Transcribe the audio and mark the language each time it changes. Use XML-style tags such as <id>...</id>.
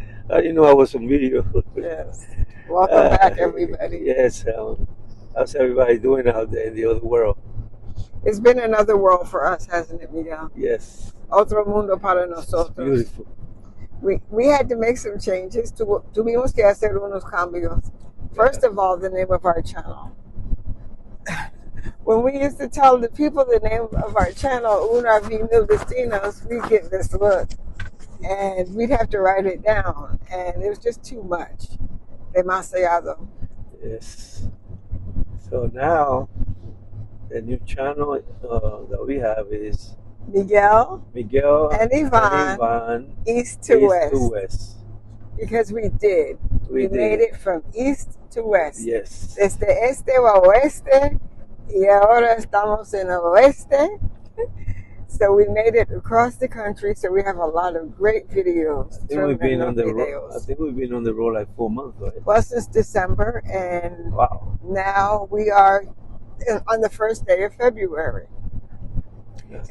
<en>I didn't know I was on video. Yes. Welcome back, everybody. Yes, how's everybody doing out there in the other world? It's been another world for us, hasn't it, Miguel? Yes,</en> <es>Otro mundo para</es> <en>it's</en> <es>nosotros.</es> <en>beautiful. We had to make some changes.</en> <es>Tuvimos que hacer unos cambios.</es> <en>First of all, the name of our channel. When we used to tell the people the name of our channel, Una Mil Destinos, we'd get this look. And we'd have to write it down. And it was just too much. Demasiado. Yes. So now, the new channel that we have is Miguel Miguel and Yvonne, East to West. Because we did. We made it from east to west. Yes.</en> <es>Desde este a oeste, y ahora estamos en el oeste.</es> <en>So we made it across the country. So we have a lot of great videos. I think we've been on the road. I think we've been on the road like 4 months, right? Well, since December, and wow. Now we are on the first day of February. Yes.</en>